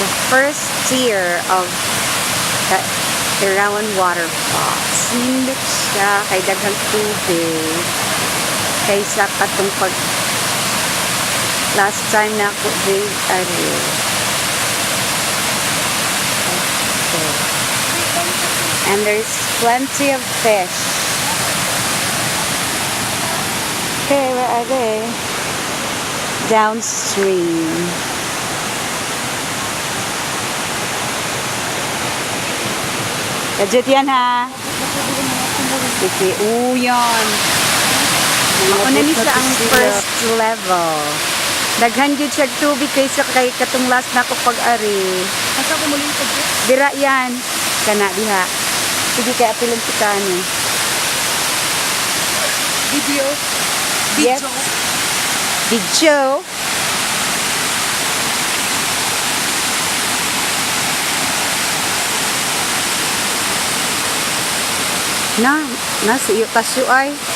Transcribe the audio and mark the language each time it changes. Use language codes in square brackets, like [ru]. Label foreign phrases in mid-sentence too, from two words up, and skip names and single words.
[en] first tier of the Erawan Waterfalls. [ceb] Nindot siya kay daghang tubig kaysa katong pag [en] last time [ceb] na ako day ari. [en] Okay. And there's plenty of fish. Okay, where are they? Downstream. [ceb] Kadjut yan ha. Sige, yan. Mauna ni sa ang [en] first level. [ceb] Daghan jud siya tubig kaysa kay katong last na ko pag-ari. Asa ko muling kadjut? Dira yan. Kana diha. Sige kay apilon si kani. [en] Video. Yes. Video. [ceb] Na si iyo tasyo ay.